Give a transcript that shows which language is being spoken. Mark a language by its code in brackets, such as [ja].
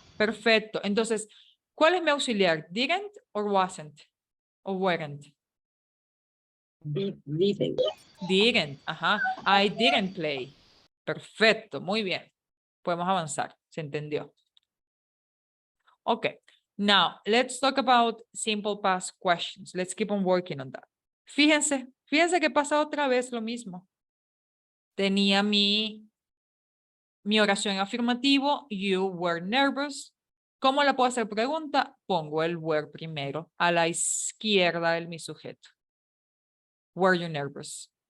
[es] Perfecto. Entonces, ¿Cuál es mi auxiliar? [en] Didn't or wasn't? [es] O weren't? [en] Didn't. Didn't, ajá. I didn't play. [es] Perfecto, muy bien. Podemos avanzar, se entendió. [en] Okay, now let's talk about simple past questions. Let's keep on working on that. [es] Fíjense que pasa otra vez lo mismo. Tenía mi oración afirmativo, [en] you were nervous. [es] ¿Cómo la puedo hacer pregunta? Pongo el were primero, a la izquierda de mi sujeto. [en] Were you nervous?